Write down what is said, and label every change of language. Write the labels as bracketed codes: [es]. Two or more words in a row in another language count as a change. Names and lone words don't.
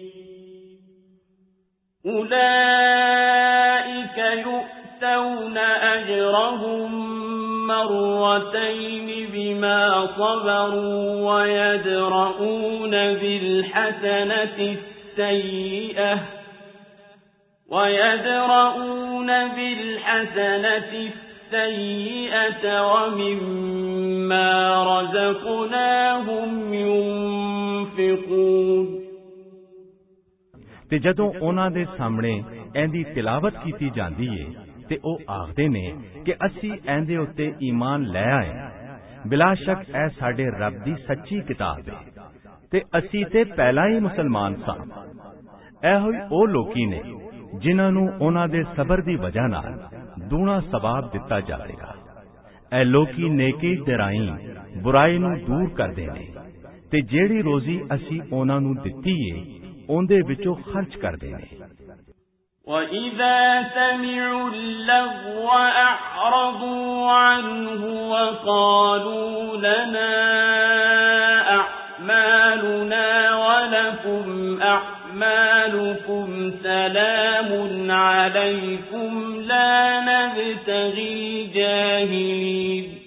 [ar] أُولَئِكَ يُؤْتَوْنَ أَجْرَهُمْ مرتين بما صبروا ويدرؤون بالحسنة السيئة ومما رزقناهم ينفقون [pa] ਤੇ ਜਦੋਂ ਉਹਨਾਂ ਦੇ ਸਾਹਮਣੇ ਇਹਦੀ ਤਿਲਾਵਤ ਕੀਤੀ ਜਾਂਦੀ ਏ ਤੇ ਉਹ ਆਖਦੇ ਨੇ ਕਿ ਅਸੀਂ ਇਹਦੇ ਉੱਤੇ ਈਮਾਨ ਲੈ ਆਏ। ਬਿਲਾ ਸ਼ੱਕ ਇਹ ਸਾਡੇ ਰੱਬ ਦੀ ਸੱਚੀ ਕਿਤਾਬ ਹੈ ਤੇ ਅਸੀਂ ਤੇ ਪਹਿਲਾਂ ਹੀ ਮੁਸਲਮਾਨ ਸਾਂ। ਇਹੋ ਹੀ ਉਹ ਲੋਕੀ ਨੇ ਜਿਨ੍ਹਾਂ ਨੂੰ ਉਹਨਾਂ ਦੇ ਸਬਰ ਦੀ ਵਜ੍ਹਾ ਨਾਲ ਦੂਣਾ ਸਵਾਬ ਦਿੱਤਾ ਜਾਵੇਗਾ। ਇਹ ਲੋਕੀ ਨੇਕੀ ਦੇ ਰਾਹੀਂ ਬੁਰਾਈ ਨੂੰ ਦੂਰ ਕਰਦੇ ਨੇ ਤੇ ਜਿਹੜੀ ਰੋਜ਼ੀ ਅਸੀਂ ਉਹਨਾਂ ਨੂੰ ਦਿੱਤੀ ਏ ਉਹਦੇ ਵਿੱਚੋਂ ਖਰਚ ਕਰਦੇ ਨੇ। [ar] وَإِذَا سَمِعُوا اللَّغْوَ أَعْرَضُوا عَنْهُ وَقَالُوا لَنَا أَعْمَالُنَا وَلَكُمْ أَعْمَالُكُمْ سَلَامٌ عَلَيْكُمْ لَا نَبْتَغِي الْجَاهِلِينَ